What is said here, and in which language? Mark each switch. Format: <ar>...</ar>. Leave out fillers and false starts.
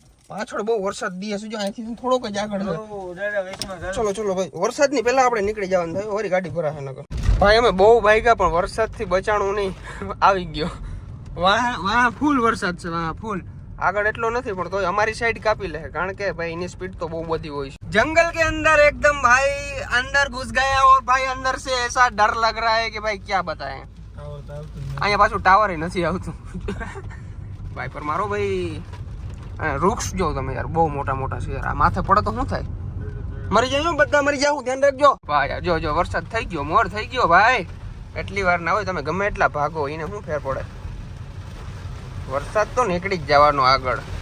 <gu>પાછળ બહુ વરસાદ દીએ છે, જો અહીંથી થોડોક જ આગળ છે. ચલો ભાઈ, વરસાદની પહેલા આપણે નીકળી જવાનું થાય, વળી ગાડી ભરાશે નકર. ભાઈ અમે બહુ ભાગ્યા પણ વરસાદથી બચાણું નહીં, આવી ગયો. વાહ ફૂલ વરસાદ છે, વાહ ફૂલ. આગળ એટલો નથી પણ તોય અમારી સાઈડ કાપી લે, કારણ કે ભાઈ એની સ્પીડ તો બહુ બધી હોય છે.</gu> <hi>जंगल के अंदर एकदम भाई अंदर घुस गया और भाई अंदर से ऐसा डर लग रहा है कि भाई क्या बताएं.</hi> <gu>અહીંયા પાછું ટાવર નથી આવતું ભાઈ. પર મારો ભાઈ વૃક્ષ જો તમે યાર, બહુ મોટા મોટા છે યાર. આ માથે પડે તો શું થાય? મરી જાય બધા, મરી જાવ, ધ્યાન રાખજો ભાઈ. જો વરસાદ થઈ ગયો, મોર થઈ ગયો ભાઈ. એટલી વાર ના હોય, તમે ગમે એટલા ભાગો એને શું ફેર પડે? વરસાદ તો નીકળી જ જવાનો આગળ.</gu>